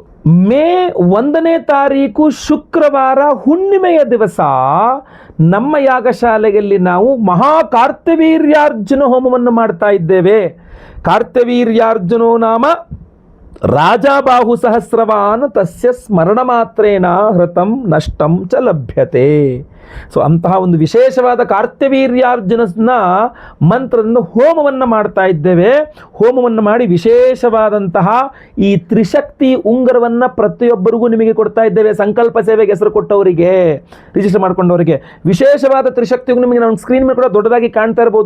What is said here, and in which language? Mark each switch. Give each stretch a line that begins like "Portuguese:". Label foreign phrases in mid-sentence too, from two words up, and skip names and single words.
Kannada: ಮೇ 1ನೇ ತಾರೀಕು ಶುಕ್ರವಾರ ಹುಣ್ಣಿಮೆಯ ದಿವಸ ನಮ್ಮ ಯಾಗಶಾಲೆಯಲ್ಲಿ ನಾವು ಮಹಾ ಕಾರ್ತ್ಯವೀರ್ಯಾರ್ಜುನ ಹೋಮವನ್ನು ಮಾಡ್ತಾ ಇದ್ದೇವೆ.
Sanskrit: ಕಾರ್ತ್ಯವೀರ್ಯಾರ್ಜುನೋ ನಾಮ ರಾಜಾಬಾಹು ಸಹಸ್ರವಾನ್ ತಸ್ಯ ಸ್ಮರಣ ಮಾತ್ರೇನ ಹೃತಂ ನಷ್ಟಂ ಚ ಲಭ್ಯತೆ.
Kannada: ಸೊ ಅಂತಹ ಒಂದು ವಿಶೇಷವಾದ ಕಾರ್ತ್ಯವೀರ್ಯಾರ್ಜುನನ ಮಂತ್ರದಿಂದ ಹೋಮವನ್ನು ಮಾಡ್ತಾ ಇದ್ದೇವೆ. ಹೋಮವನ್ನು ಮಾಡಿ ವಿಶೇಷವಾದಂತಹ ಈ ತ್ರಿಶಕ್ತಿ ಉಂಗುರವನ್ನು ಪ್ರತಿಯೊಬ್ಬರಿಗೂ ನಿಮಗೆ ಕೊಡ್ತಾ ಇದ್ದೇವೆ. ಸಂಕಲ್ಪ ಸೇವೆಗೆ ಹೆಸರು ಕೊಟ್ಟವರಿಗೆ, ರಿಜಿಸ್ಟರ್ ಮಾಡ್ಕೊಂಡವರಿಗೆ ವಿಶೇಷವಾದ ತ್ರಿಶಕ್ತಿ ಉಂಗುರ ನಿಮಗೆ ನಾವು ಸ್ಕ್ರೀನ್ ಮೇಲೆ ಕೂಡ ದೊಡ್ಡದಾಗಿ ಕಾಣ್ತಾ ಇರಬಹುದು.